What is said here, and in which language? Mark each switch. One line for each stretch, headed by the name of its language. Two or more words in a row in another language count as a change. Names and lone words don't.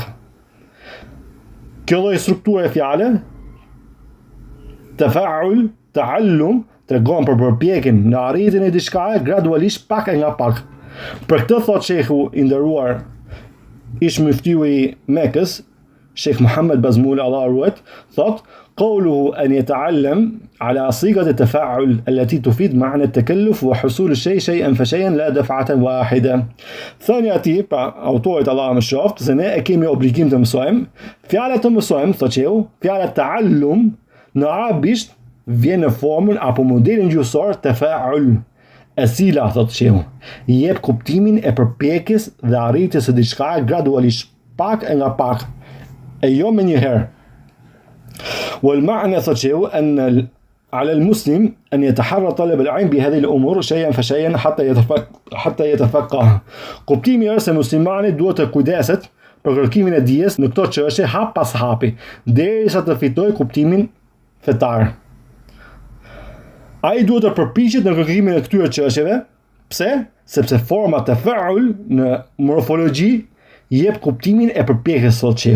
Albanian: Kjo lloj strukture e fjalës tafa'ul, ta'allum, tregon për përpjekjen në arritjen e diçkaje gradualisht, pak e nga pak. Për këtë thot shehu i nderuar ish muftiu i Mekës, Sheikh Muhammad Bazmul Allah ruhet, thot:
Arabic: "قوله أن يتعلم على صيغة التفاعل التي تفيد معنى التكلف وحصول الشيء شيئا فشيئا لا دفعة واحدة."
Albanian: Thënia e tij, pra autorit Allah mëshiroft, se ne e kemi obligim të mësojmë, fjala të mësojmë, thot shehu, fjala ta'allum në arabisht vjen në formën apo modelin gjuhësor tafa'ul. e cila, thot shehu, jep kuptimin e përpjekjes dhe arritjes së diçka gradualisht, pak e nga pak, e jo me njëherë.
Arabic: والمعنى,
Albanian: thot shehu,
Arabic: an على المسلم أن يتحرى طلب العلم بهذه الأمور شيئا فشيئا حتى يتفقه.
Albanian: Kuptimi është se muslimani duhet të kujdeset për kërkimin e dijes në këto çështje hap pas hapi, derisa të fitojë kuptimin fetar. Ai duhet të përpiqet në kërkimin e këtyre çështjeve. Pse? Sepse forma tafa'ul në morfologji jep kuptimin e përpjekjes, thot shehu.